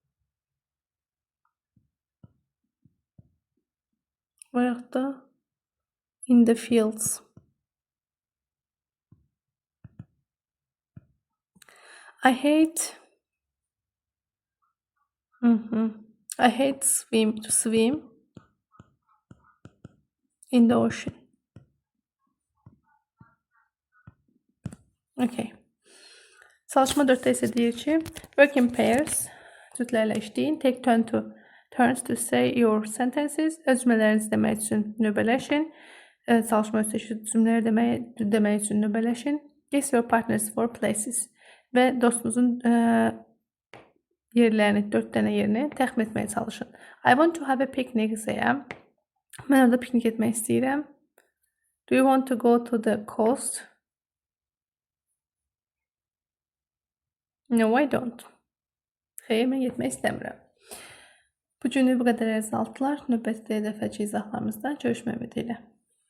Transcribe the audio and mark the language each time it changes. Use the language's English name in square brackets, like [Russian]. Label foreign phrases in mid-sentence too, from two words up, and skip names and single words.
[Azerbaijani] Veyahut da [English] in the fields. I hate to swim in the ocean. Okay. [Azerbaijani] Çalışma 4'te ise deyir ki, [English] work in pairs, [Azerbaijani] cütlərlə işləyin, [English] take turns to say your sentences, [Azerbaijani] öz cümlələrinizi demək üçün növbələşin, çalışma üstəşi cümlələri demək üçün növbələşin, [English] guess your partners for places [Azerbaijani] və dostunuzun yerlərini, 4 dənə yerini təxmin etməyə çalışın. [English] I want to have a picnic [Azerbaijani] isəyəm, mən orada piknik etmək istəyirəm. [English] Do you want to go to the coast? No, I don't. [Azerbaijani] Xeyr, mən getmək istəmirəm. Bu günü bu qədər əzaltlar. Növbəti dəfəki izahlarımızda görüşmək ümidilə.